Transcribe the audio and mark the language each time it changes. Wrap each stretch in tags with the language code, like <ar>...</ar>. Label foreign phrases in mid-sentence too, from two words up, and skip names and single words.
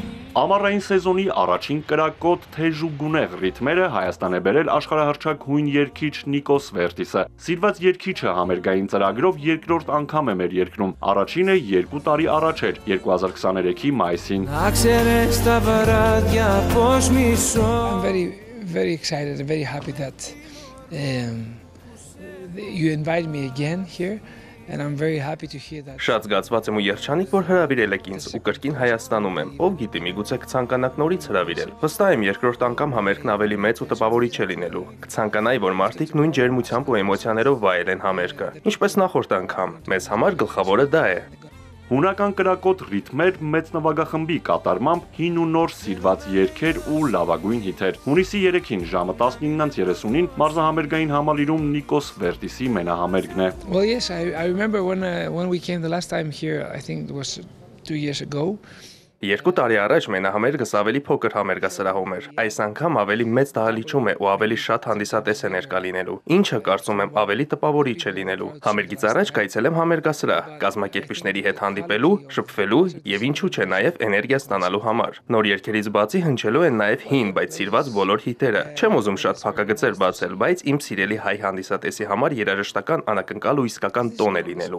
<hy>Ամառային սեզոնի առաջին կրակոտ թեժ ու գունեղ ռիթմերը Հայաստան է բերել աշխարհահռչակ հույն երգիչ Նիկոս Վերտիսը։ Սիրված երգիչը համերգային ծրագրով երկրորդ անգամ է մեր երկրում։ Առաջինը 2 տարի առաջ էր, 2023-ի մայիսին։</hy> <en>I'm very excited and very happy that you invited me again here. And I'm very happy to hear that.</en> <hy>Շատ զգացված եմ ու երջանիկ, որ հրավիրել եք ինձ ու կրկին Հայաստանում եմ։ Ով գիտի, միգուցե կցանկանաք նորից հրավիրել։ Վստահ եմ, երկրորդ անգամ համերգն ավելի մեծ ու տպավորիչ է լինելու։ Կցանկանայի, որ մարդիկ նույն ջերմությամբ ու էմոցիաներով վայելեն համերգը։ Ինչպես նախորդ անգամ, մեզ համար գլխավորը դա է։ Հունական կրակոտ ռիթմեր մեծ նվագախմբի կատարմամբ հին ու նոր սիրված երգեր ու լավագույն հիթեր։ Հունիսի 3-ին ժամը 19:30-ին մարզահամերգային համալիրում Նիկոս Վերտիսի մենահամերգն է։</hy> <en>Well, yes, I remember when we came the last time here, I think it was 2 years ago.</en> <hy>2 տարի առաջ մենահամերգս ավելի փոքր համերգասրահում էր։ Այս անգամ ավելի մեծ դահլիճում է ու ավելի շատ հանդիսատես է ներկա լինելու, ինչը կարծում եմ ավելի տպավորիչ է լինելու։ Համերգից առաջ կայցելեմ համերգասրահ, կազմակերպիչների հետ հանդիպելու, շփվելու եւ ինչու՞ չէ նաեւ էներգիա ստանալու համար։ Նոր երգերից բացի հնչելու են նաեւ հին, բայց սիրված բոլոր հիթերը։ Չեմ ուզում շատ փակագծեր բացել, բայց իմ սիրելի հայ հանդիսատեսի համար երաժշտական անակնկալ ու իսկական տոն է լինելու։</hy>